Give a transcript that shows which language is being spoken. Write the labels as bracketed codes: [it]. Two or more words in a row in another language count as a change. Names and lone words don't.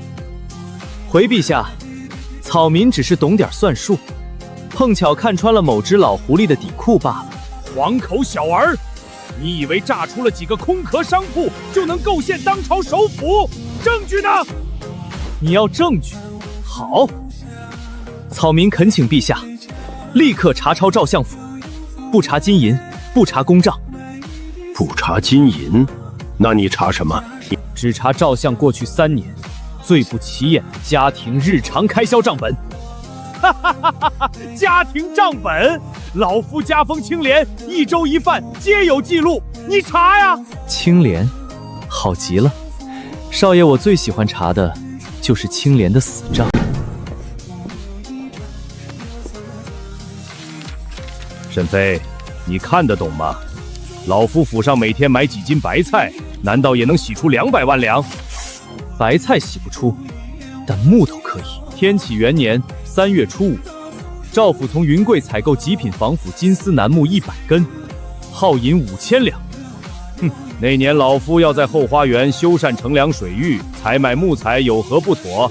[zh] 回陛下，草民只是懂點算術，碰巧看穿了某只老狐狸的底褲罷了。黃口小兒，你以為炸出了幾個空殼商鋪就能構陷當朝首輔？證據呢？你要證據？好，草民懇請陛下立刻查抄照相府，不查金银，不查公账。不查金银，那你查什么？只查照相过去3年最不起眼的家庭日常开销账本。哈哈哈哈哈！家庭账本，老夫家风清廉，1周1饭皆有记錄，你查呀！清廉，好极了，少爺，我最喜歡查的就是清廉的死賬。沈飛，你看得懂嗎？老夫府上每天買幾斤白菜，難道也能洗出200萬兩？白菜洗不出，但木頭可以。天啟元年3月初5，趙府從雲貴採購極品仿府金絲楠木100根，耗銀5000兩。那年老夫要在後花園修繕乘涼水域，採買木材有何不妥？